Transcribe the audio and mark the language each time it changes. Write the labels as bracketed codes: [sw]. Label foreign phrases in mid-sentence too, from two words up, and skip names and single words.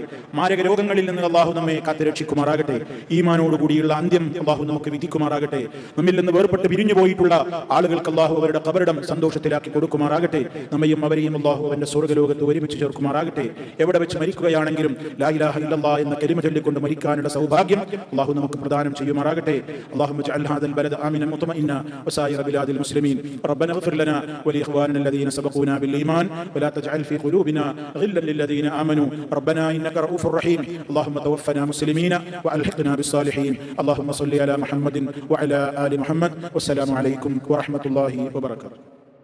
[ml] മാരക രോഗങ്ങളിൽ നിന്ന് അല്ലാഹു നമ്മെ കാത്തുരക്ഷിക്കുമാറാകട്ടെ. ഈമാനോടുകൂടിയുള്ള അന്ത്യം അല്ലാഹു നമുക്ക് വിധിക്കുമാറാകട്ടെ. നമ്മിൽ നിന്ന് വേർപെട്ട് പിരിഞ്ഞു പോയിട്ടുള്ള ആളുകൾക്ക് അല്ലാഹു അവരുടെ ഖബറിടം സന്തോഷത്തിലാക്കി കൊടുക്കുമാറാകട്ടെ. നമ്മയും അവരെയും അല്ലാഹു അവന്റെ സ്വർഗ്ഗലോകത്ത് ഒരുമിച്ച് ചേർക്കുമാറാകട്ടെ. എവിടെ വെച്ച് മരിക്കുകയാണെങ്കിലും [ar] لا إله إلا الله [ml] എന്ന കലിമ ചൊല്ലിക്കൊണ്ട് മരിക്കാനുള്ള സൗഭാഗ്യം അല്ലാഹു നമുക്ക് പ്രദാനം ചെയ്യുമാറാകട്ടെ. [ar] اللهم اجعل هذا البلد آمنا مطمئنا وسائر بلاد المسلمين. ربنا اغفر لنا ولإخواننا الذين سبقونا بالإيمان ولا تجعل في قلوبنا غلا للذين آمنوا ربنا إنك رؤوف رحيم. اللهم توفنا مسلمين وألحقنا بالصالحين. اللهم صل على محمد وعلى آل محمد والسلام عليكم ورحمة الله وبركاته.